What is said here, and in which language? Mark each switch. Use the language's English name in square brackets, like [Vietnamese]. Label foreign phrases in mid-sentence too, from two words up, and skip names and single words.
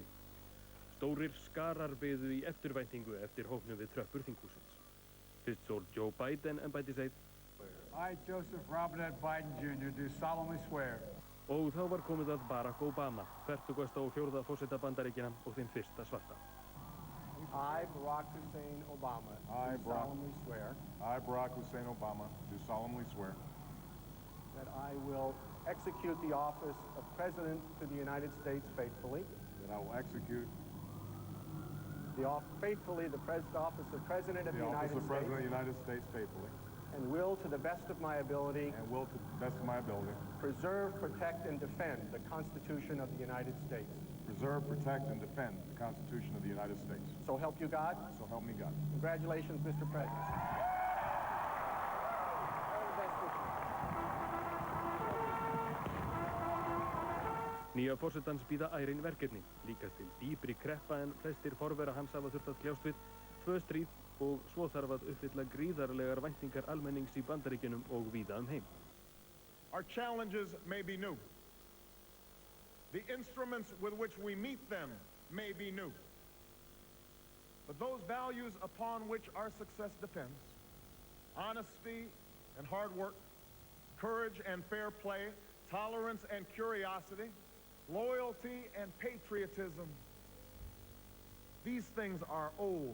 [Icelandic] Stórir skarar biðu í eftirvæntingu eftir hópnum við tröppur þinghúsins. Fyrst sór Joe Biden embættiseið. [English] I, Joseph Robert Biden Jr. do solemnly swear. [Icelandic] Og þá var komið að Barack Obama, 44. forseta Bandaríkjanna og þeim fyrsta svarta. [English] I, Barack Hussein Obama, do solemnly swear. I, Barack Hussein Obama, do solemnly swear. That I will execute the office of President to the United States faithfully. That I will execute faithfully the office of President of the United States. The office of President of the United States faithfully. And will, to the best of my ability, preserve, protect, and defend the Constitution of the United States. Preserve, protect, and defend the Constitution of the United States. So help you God. So help me God. Congratulations, Mr. President. [Icelandic] Nýja forsetans bíða ærin verkefni, líkast til dýpri kreppa en flestir forvera hans hafa þurft að kljást við, 2 stríð og svo þarf að uppfylla gríðarlegar væntingar almennings í Bandaríkjunum og víða heim. [English] Our challenges may be new. The instruments with which we meet them may be new. But those values upon which our success depends, honesty and hard work, courage and fair play, tolerance and curiosity, loyalty and patriotism, these things are old.